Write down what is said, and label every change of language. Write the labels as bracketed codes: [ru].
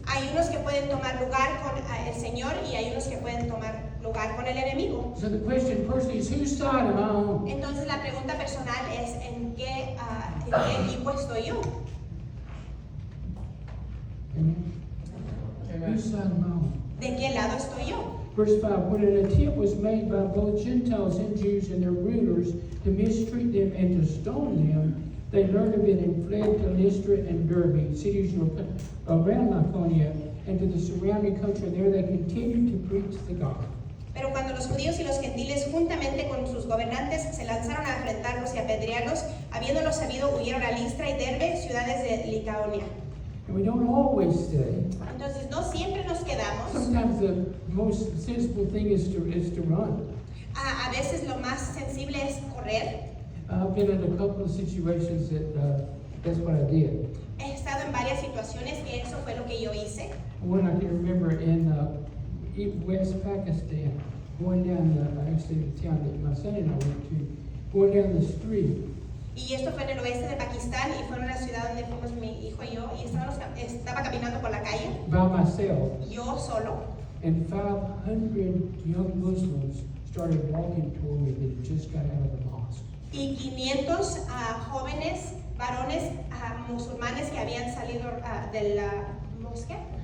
[es] Hay unos que pueden tomar lugar con el Señor y hay unos que pueden tomar lugar con el enemigo. [en] So the question personally is, whose side am I on? [es] Entonces la pregunta personal es ¿en qué equipo estoy yo? [en] Amen. Whose side am I on? [es] ¿De qué lado estoy yo? [en] Verse 5, when an attempt was made by both Gentiles and Jews and their rulers to mistreat them and to stone them, they learned of it and fled to Lystra and Derbe, cities around Lycaonia, and to the surrounding country. There they continued to preach the gospel. [es] Pero cuando los judíos y los gentiles juntamente con sus gobernantes se lanzaron a enfrentarlos y apedrearlos, habiéndolo sabido, huyeron a Listra y Derbe, ciudades de Licaonia. [en] And we don't always stay. [es] Entonces no siempre nos quedamos. [en] Sometimes the most sensible thing is to run. [es] A veces lo más sensible es correr. [en] I've been in a couple of situations that's what I did. [es] He estado en varias situaciones que eso fue lo que yo hice. [en] One I can remember in West Pakistan, going down actually the town that my son and I went to, going down the street. [es] Y esto fue en el oeste de Pakistán y fue en una ciudad donde fuimos mi hijo y yo y estaba caminando por la calle, [en] By myself, [es] yo solo, [en] and 500 young Muslims started walking toward me that had just got out of the mosque. [es] y 500 jóvenes, varones musulmanes que habían salido de la mosque.